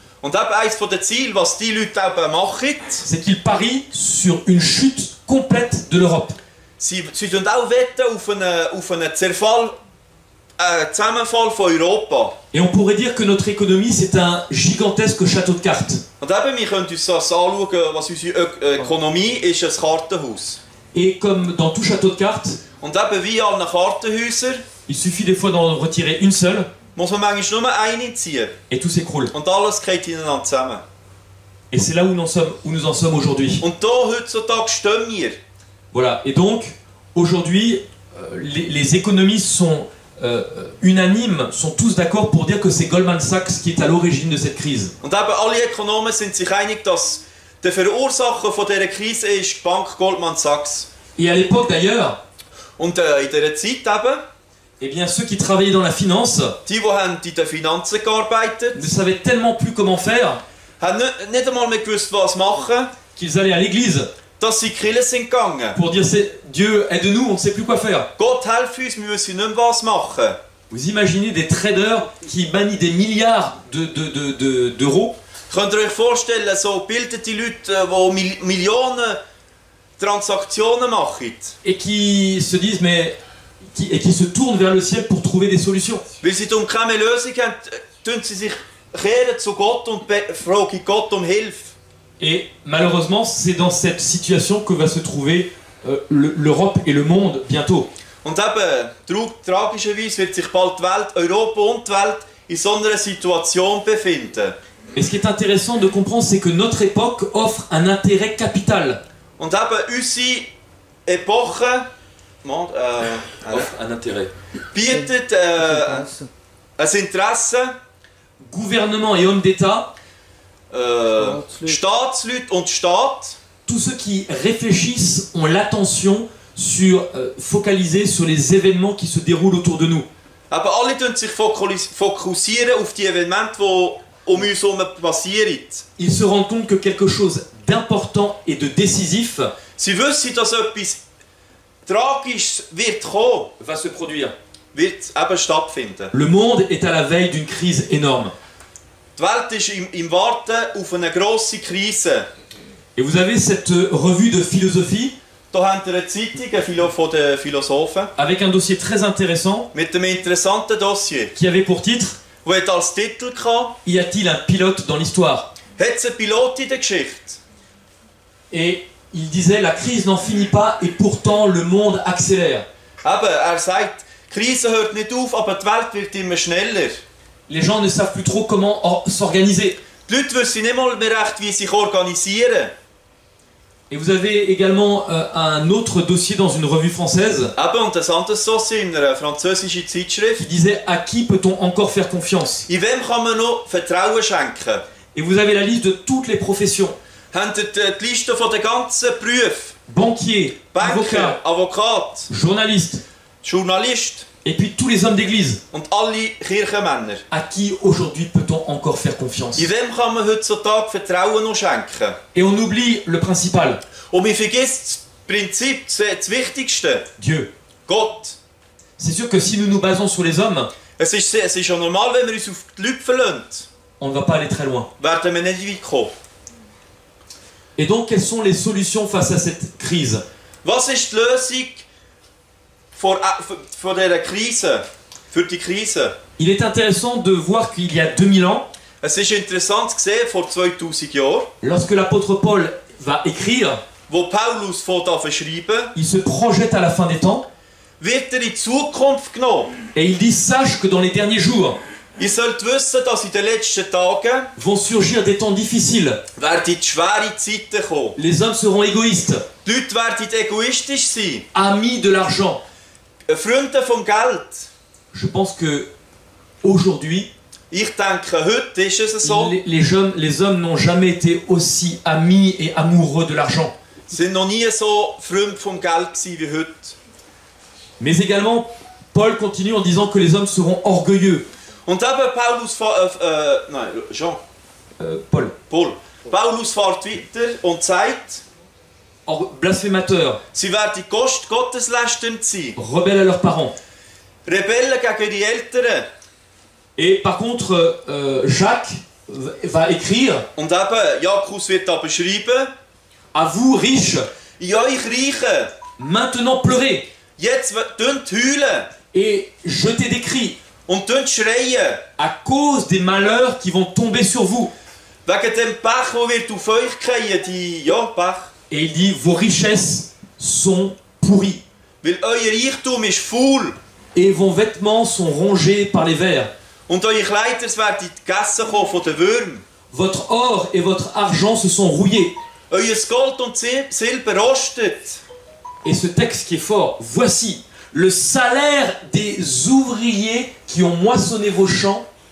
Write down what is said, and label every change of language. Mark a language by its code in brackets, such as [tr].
[de] Und eben eines der Ziele, was die Leute eben machen, [fr] c'est qu'ils parient sur une chute complète de l'Europe. [de] sie wetten auch auf einen Zerfall, Zusammenfall von Europa. [fr] Et on pourrait dire que notre économie, c'est un gigantesque château de cartes. [de] Und eben, wir können uns das anschauen, was unsere Ökonomie ist, ein Kartenhaus. [fr] Et comme dans tout château de cartes, [de] Und eben wie an einem Kartenhäuser [fr] il suffit des fois d'en retirer une seule [de] muss man manchmal nur eine ziehen. [fr] et tout s'écroule. [de] Und alles geht ineinander zusammen. [fr] Et c'est là où nous en sommes aujourd'hui. [de] Und da heutzutage stehen wir. [fr] Voilà. Et donc, aujourd'hui, les économistes sont unanimes, sont tous d'accord pour dire que c'est Goldman Sachs qui est à l'origine de cette crise. [de] Und eben alle Ökonomen sind sich einig, dass der Verursacher von dieser Krise ist die Bank Goldman Sachs. [fr] Et à l'époque d'ailleurs, [de] Und in dieser Zeit eben, [fr] eh bien, ceux qui travaillaient dans la finance [de] die haben in den Finanzen gearbeitet, [fr] ne savaient tellement plus comment faire [de] haben nicht einmal mehr gewusst, was machen, [fr] qu'ils allaient à l'église [de] dass sie in die Kirche sind gegangen. [fr] pour dire Dieu aide-nous, on ne sait plus quoi faire. [de] Gott hilf uns, wir wissen nicht mehr, was machen. [fr] Vous imaginez des traders qui manient des milliards d'euros [de] Könnt ihr euch vorstellen, so bildete Leute, die Millionen Transaktionen machen, [fr] et qui se disent et qui se tournent vers le ciel pour trouver des solutions. [de] weil sie darum keine Lösung haben, tun sie sich kehren zu Gott und fragen Gott um Hilfe. [fr] Et malheureusement, c'est dans cette situation que va se trouver l'Europe et le monde bientôt. [de] Und eben, tragischerweise wird sich bald die Welt, Europa und die Welt in so einer Situation befinden. [fr] Et ce qui est intéressant de comprendre, c'est que notre époque offre un intérêt capital. [de] Und eben unsere Epoche [fr] Offre un intérêt. [de] bietet ein Interesse, [fr] Gouvernement et hommes d'État, [de] Staatsleute und Staat, [fr] tous ceux qui réfléchissent ont l'attention focalisée sur les événements qui se déroulent autour de nous. [de] aber alle tun sich fokussieren auf die Elemente, die um uns herum passieren. [fr] Ils se rendent compte que quelque chose d'important et de décisif [de] Sie wissen, dass etwas Tragisches wird kommen, [fr] va se produire. [de] wird eben stattfinden. [fr] Le monde est à la veille d'une crise énorme. [de] Die Welt ist im Warten auf eine grosse Krise. [fr] Et vous avez cette revue de philosophie [de] Da habt ihr eine Zeitung von den Philosophen [fr] avec un dossier très intéressant [de] mit einem interessanten Dossier. [fr] qui avait pour titre [de] Die hat als Titel gehabt, [fr] Y a-t-il un pilote dans l'histoire? [de] hat es einen Pilot in der Geschichte? [fr] Et il disait la crise n'en finit pas et pourtant le monde accélère. [de] Eben, sagt, die Krise hört nicht auf, aber die Welt wird immer schneller. [fr] Les gens ne savent plus trop comment s'organiser. [de] Die Leute wissen nicht mal mehr recht, wie sie sich organisieren. [fr] Et vous avez également un autre dossier dans une revue française [de] Eben, und ein anderes Dossier in einer französischen Zeitschrift. [fr] qui disait à qui peut-on encore faire confiance? [de] In wem kann man noch Vertrauen schenken? [fr] Et vous avez la liste de toutes les professions. [de] Habt ihr die Liste von den ganzen Berufen? [fr] Banquiers, [de] Banker, [fr] avocats, [de] Avocat, [fr] journalistes, [de] Journalist [fr] et puis tous les hommes d'église. [de] und alle Kirchenmänner. [fr] À qui aujourd'hui peut-on encore faire confiance? [de] In wem kann man heutzutage Vertrauen noch schenken? [fr] Et on oublie le principal, [de] Und man vergisst das Prinzip, das Wichtigste. [fr] Dieu. [de] Gott. [fr] C'est sûr que si nous nous basons sur les hommes, [de] Es ist ja normal, wenn wir uns auf die Leute verlassen, [fr] on ne va pas aller très loin. [de] werden wir nicht weit kommen. [fr] Et donc, quelles sont les solutions face à cette crise? [de] Was ist die Lösung vor dieser Krise? Für die Krise? [fr] Il est intéressant de voir qu'il y a 2000 ans, [de] Es ist interessant zu sehen, vor 2000 Jahren, [fr] lorsque l'apôtre Paul va écrire, [de] wo Paulus fängt an zu schreiben, [fr] il se projette à la fin des temps [de] wird in die Zukunft genommen. [fr] et il dit sache que dans les derniers jours [de] Ihr sollt wissen, dass in den letzten Tagen [fr] vont surgir des temps difficiles. [de] werden schwere Zeiten kommen. [fr] Les hommes seront égoïstes, [de] Die Leute werden egoistisch sein, [fr] amis de l'argent. [de] Freunde vom Geld. [fr] Je pense que aujourd'hui, [de] Ich denke, heute ist es so. [fr] Les hommes n'ont jamais été aussi amis et amoureux de l'argent. [de] Sie sind noch nie so Freund vom Geld gewesen wie heute. [fr] Mais également, Paul continue en disant que les hommes seront orgueilleux. [de] Und eben Jean. Paul. Paulus fährt weiter und sagt, [fr] Blasphémateurs, [de] sie werden gotteslästernd sein. [fr] rebelles à leurs parents. [de] Rebellen gegen die Eltern. [fr] Et par contre, Jacques va écrire [de] Und eben, Jakobus wird aber schreiben, [fr] à vous riches, [de] in euch Reichen, [fr] maintenant pleurez [de] jetzt tönt heulen [fr] et jetez des cris [de] und tönt schreien, [fr] à cause des malheurs qui vont tomber sur vous. [de] wegen dem Pech, der wird auf euch fallen, Pech. [fr] Et il dit, vos richesses sont pourries [de] Weil euer Reichtum ist faul [fr] et vos vêtements sont rongés par les vers. [de] und eure Kleider werden gegessen kommen von den Würmern. [fr] Votre or et votre argent se sont rouillés. [de] Euer Gold und Silber rostet. [fr] Et ce texte qui est fort, voici le salaire des ouvriers qui ont moissonné vos champs.